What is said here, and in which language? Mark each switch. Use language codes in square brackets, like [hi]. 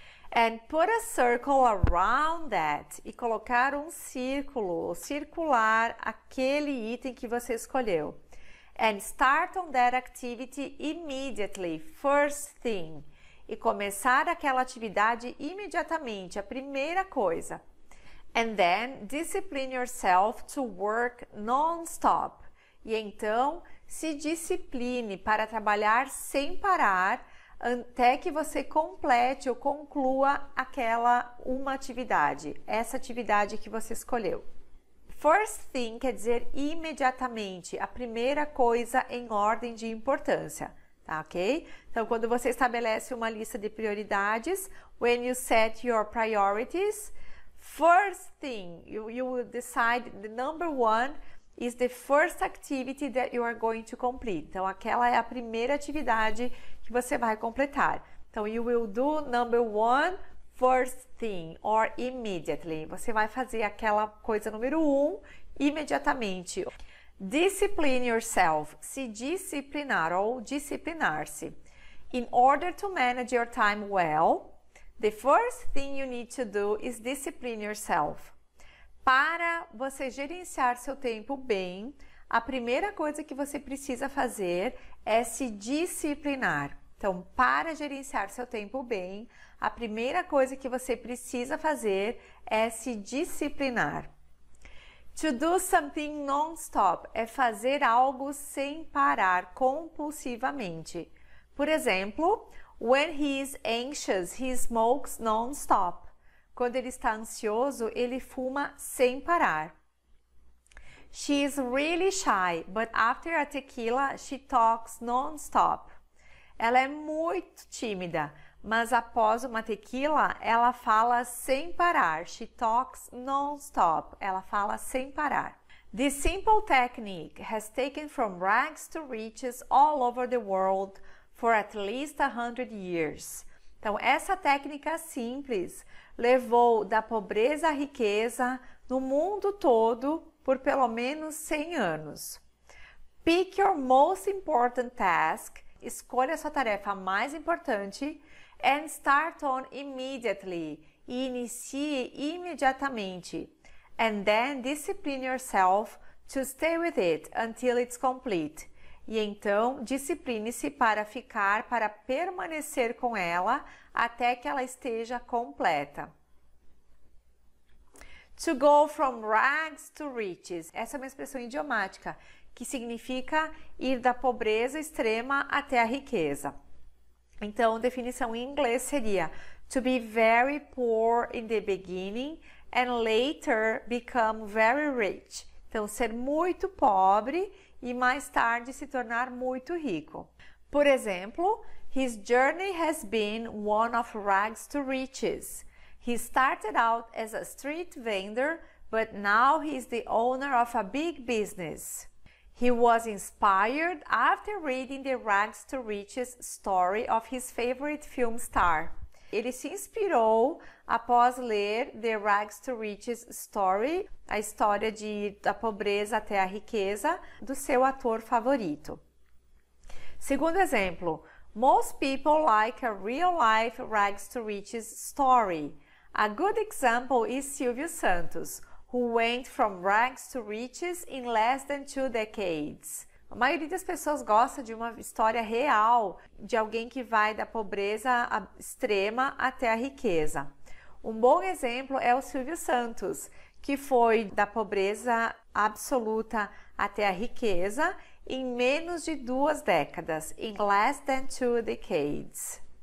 [en] And put a circle around that. [pt] E colocar um círculo, ou circular aquele item que você escolheu. [en] And start on that activity immediately, first thing. [pt] E começar aquela atividade imediatamente, a primeira coisa. [en] And then discipline yourself to work non-stop. [pt] E então, se discipline para trabalhar sem parar até que você complete ou conclua aquela uma atividade, essa atividade que você escolheu. [en] First thing [pt] quer dizer imediatamente, a primeira coisa em ordem de importância, tá ok? Então, quando você estabelece uma lista de prioridades, [en] when you set your priorities, first thing, you will decide the number one is the first activity that you are going to complete. [pt] Então, aquela é a primeira atividade que você vai completar. [en] Então, you will do number one, first thing, or immediately. [pt] Você vai fazer aquela coisa número um imediatamente. [en] Discipline yourself. [pt] Se disciplinar ou disciplinar-se. [en] In order to manage your time well, the first thing you need to do is discipline yourself. [pt] Para você gerenciar seu tempo bem, a primeira coisa que você precisa fazer é se disciplinar. Então, para gerenciar seu tempo bem, a primeira coisa que você precisa fazer é se disciplinar. [en] To do something non-stop [pt] é fazer algo sem parar, compulsivamente. Por exemplo, [en] when he is anxious, he smokes non-stop. [pt] Quando ele está ansioso, ele fuma sem parar. [en] She is really shy, but after a tequila, she talks non-stop. [pt] Ela é muito tímida, mas após uma tequila, ela fala sem parar. [en] She talks non-stop. [pt] Ela fala sem parar. [en] This simple technique has taken from rags to riches all over the world for at least 100 years. [pt] Então, essa técnica simples levou da pobreza à riqueza no mundo todo por pelo menos 100 anos. [en] Pick your most important task. [pt] Escolha a sua tarefa mais importante [en] and start on immediately. [pt] E inicie imediatamente. [en] And then discipline yourself to stay with it until it's complete. [pt] E então, discipline-se para permanecer com ela até que ela esteja completa. [en] To go from rags to riches. [pt] Essa é uma expressão idiomática que significa ir da pobreza extrema até a riqueza. Então, definição em inglês seria [en] to be very poor in the beginning and later become very rich. [pt] Então, ser muito pobre e mais tarde se tornar muito rico. Por exemplo, [en] his journey has been one of rags to riches. He started out as a street vendor, but now he is the owner of a big business. He was inspired after reading the Rags to Riches story of his favorite film star. [pt] Ele se inspirou após ler [en] The Rags to Riches Story, [pt] a história da pobreza até a riqueza, do seu ator favorito. Segundo exemplo, [en] most people like a real-life Rags to Riches story. A good example is Silvio Santos, who went from rags to riches in less than 2 decades. [pt] A maioria das pessoas gosta de uma história real, de alguém que vai da pobreza extrema até a riqueza. Um bom exemplo é o Silvio Santos, que foi da pobreza absoluta até a riqueza em menos de 2 décadas, [en] in less than 2 decades.